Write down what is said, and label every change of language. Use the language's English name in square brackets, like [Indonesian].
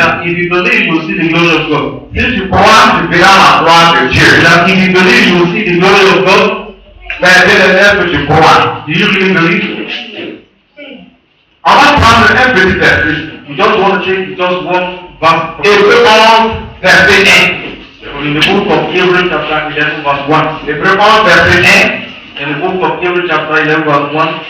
[English] that if you believe, you will see the glory of God. [French] Si tu crois, tu verras la gloire de Dieu. [English] That if you believe, you will see the glory of God. [French] Mais est-ce que tu crois? [English] Do you really believe? [French] On va prendre un petit verset. [English] You just want to change just one verse. [French] Hébreux 11, verset 1. [English] In the book of Hebrews chapter 11 verse 1. [French] Hébreux 11, verset 1. [English] In the book of Hebrews chapter 11 verse 1.